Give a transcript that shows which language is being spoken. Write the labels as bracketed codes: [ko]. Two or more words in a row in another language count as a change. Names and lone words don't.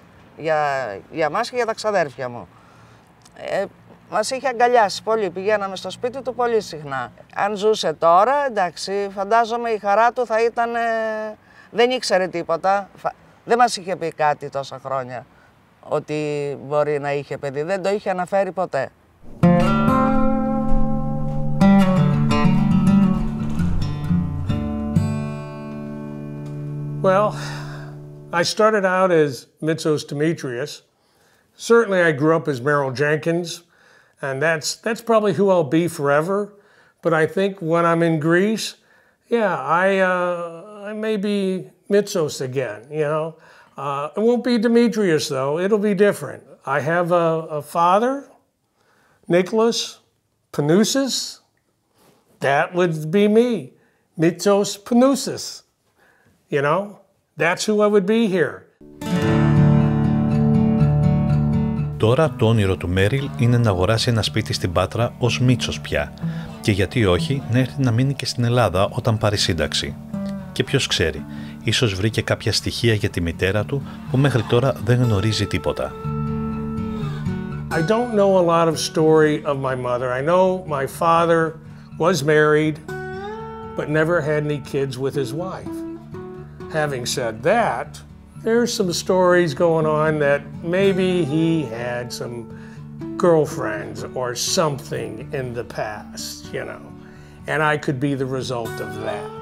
[el] Για μας και για τα ξαδέρφια μου. Μας είχε αγκαλιάσει πολύ, πηγαίναμε στο σπίτι του πολύ συχνά. Αν ζούσε τώρα, εντάξει, φαντάζομαι η χαρά του θα ήταν... Δεν ήξερε τίποτα, δεν μας είχε πει κάτι τόσα χρόνια, ότι μπορεί να είχε παιδί, δεν το είχε αναφέρει ποτέ. [en] Well, I started out as Mήτσος Demetrius. Certainly I grew up as Μέριλ Τζένκινς, and that's probably who I'll be forever. But I think when I'm in Greece, yeah, I may be Mήτσος again, you know. It won't be Demetrius though, it'll be different. I have a father, Nicholas Panoussis. That would be me, Mήτσος Panoussis. You know, that's who I would be here. [el] Τώρα το όνειρο του Μέριλ είναι να αγοράσει ένα σπίτι στην Πάτρα ως Μήτσος πια και γιατί όχι να έρθει να μείνει και στην Ελλάδα όταν πάρει σύνταξη. Και ποιος ξέρει, ίσως βρει και κάποια στοιχεία για τη μητέρα του που μέχρι τώρα δεν γνωρίζει τίποτα. [en] I don't know a lot of story of my mother. I know my father was married but never had any kids with his wife. Having said that, there's some stories going on that maybe he had some girlfriends or something in the past, you know, and I could be the result of that.